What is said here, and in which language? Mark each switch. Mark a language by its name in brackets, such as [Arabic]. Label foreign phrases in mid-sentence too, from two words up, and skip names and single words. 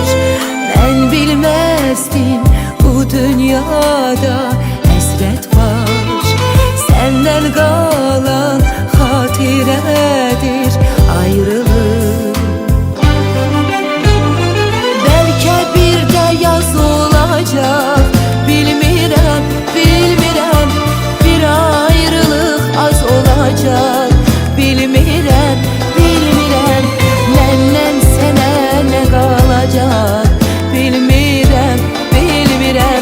[Turkish] Ben bilmezdim bu dünyada hasret var. Senden kalan hatiredir ayrılık. Belki bir de yaz olacak, [Azerbaijani] bilmirəm, bilmirəm. Bir ayrılıq az olacak, bilmirəm, bilmirəm. Məndən sənə nə qalacaq, bilmirəm, bilmirəm.